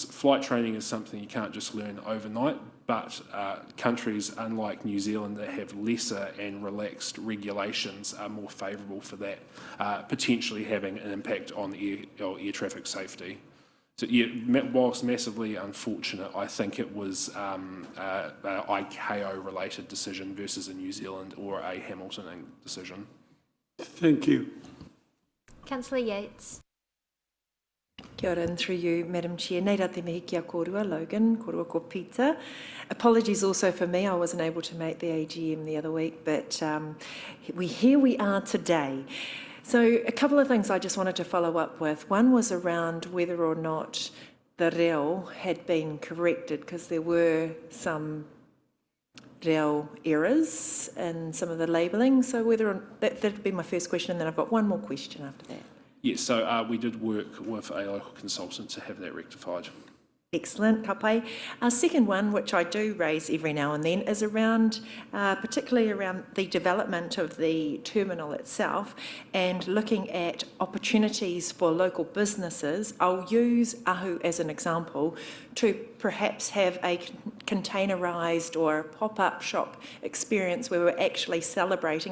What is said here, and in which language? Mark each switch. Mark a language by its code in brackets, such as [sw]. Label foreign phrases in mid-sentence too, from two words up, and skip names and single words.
[en] Flight training is something you can't just learn overnight, but countries unlike New Zealand that have lesser and relaxed regulations are more favourable for that, potentially having an impact on air traffic safety. So yeah, whilst massively unfortunate, I think it was an ICAO-related decision versus a New Zealand or a Hamilton decision. Thank you. Councillor Yates. [mi] Kia ora, [en] and through you, Madam Chair. [mi] Nei rā te mihi kia kōrua, Logan, kōrua ko Peter. [en] Apologies also for me, I wasn't able to make the AGM the other week, but here we are today. So a couple of things I just wanted to follow up with. One was around whether or not the reo had been corrected, because there were some reo errors in some of the labelling. So whether that'd be my first question, and then I've got one more question after that. Yes, so we did work with a local consultant to have that rectified. Excellent, [mi] ka pai. [en] Second one, which I do raise every now and then, is around, particularly around the development of the terminal itself and looking at opportunities for local businesses. I'll use Ahu as an example, to perhaps have a containerised or pop-up shop experience where we're actually celebrating.